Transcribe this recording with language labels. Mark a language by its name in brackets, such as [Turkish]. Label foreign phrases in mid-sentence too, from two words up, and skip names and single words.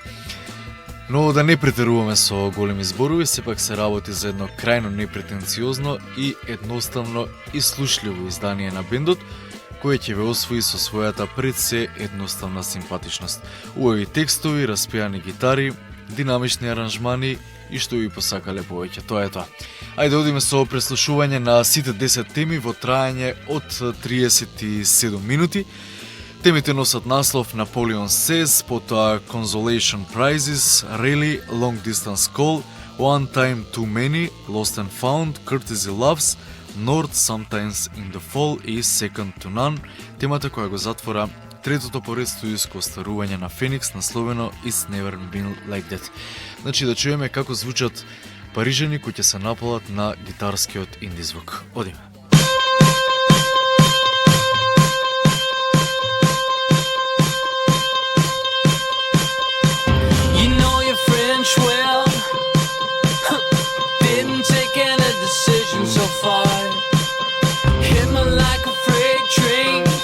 [Macedonian] Но да не претеруваме со големи зборови, сепак се работи за едно крајно непретенциозно и едноставно и слушливо издание на бендот, кое ќе ве освои со својата пред се едноставна симпатичност. Убави текстови, распеани гитари, динамични аранжмани и што ви посакале повеќе. Тоа е тоа. Ајде одиме со преслушување на сите 10 теми во трајање од 37 минути. Темите носат наслов Napoleon Says, потоа Consolation Prizes, Really, Long Distance Call, One Time Too Many, Lost and Found, Courtesy Loves, North, Sometimes in the Fall и Second to None, темата која го затвора третото поред студијско остарување на Феникс, насловено It's Never Been Like That. Значи да чуеме како звучат парижани кои ќе се напалат на гитарскиот инди звук. Одиме. [English] Well, didn't take any decision so far. Hit me like a freight train.